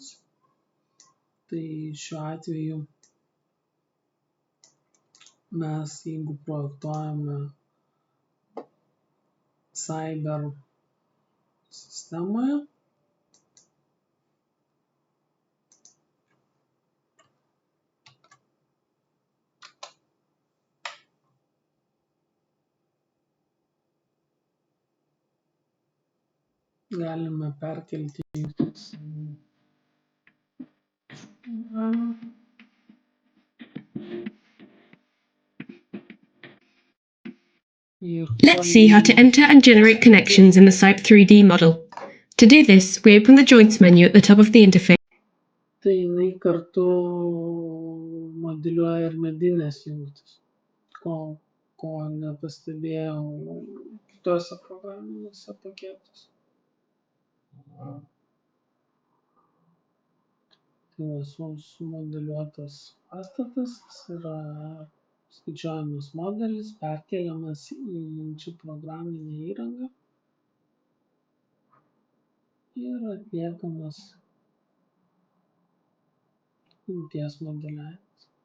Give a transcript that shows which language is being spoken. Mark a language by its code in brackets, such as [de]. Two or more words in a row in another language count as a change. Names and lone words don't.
[lt] Tai šiuo atveju mes, jeigu projektuojame Cyber sistemoje, galime perkelti jungtis [en] Let's see how to enter and generate connections in the SIPE 3D model. To do this, we open the Joints menu at the top of the interface. [lt] Tai jinai kartu modeliuoja ir medinės jungtis, ko nepastebėjau kitose programinėse paketuose. Tai sumodeliuotas pastatas yra skaičiuojamas modelis, perkeliamas į jungčių programinę įrangą ir atliekamas jungties modeliavimas.